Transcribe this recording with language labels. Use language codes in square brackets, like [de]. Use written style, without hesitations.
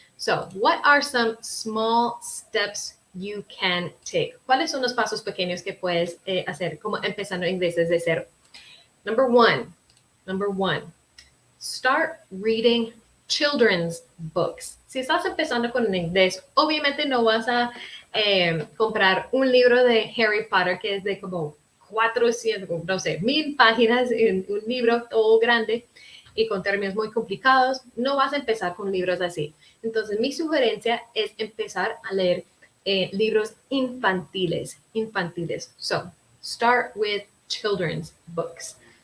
[en] So, what are some small steps you can take? [es] ¿Cuáles son los pasos pequeños que puedes hacer como empezando inglés desde cero? [en] Number one, start reading children's books. [es] Si estás empezando con inglés, obviamente no vas a comprar un libro de Harry Potter que es de como 400, no sé, 1000 páginas en un libro todo grande y con términos muy complicados. No vas a empezar con libros así. Entonces, mi sugerencia es empezar a leer libros infantiles. [en] So, start with children's books.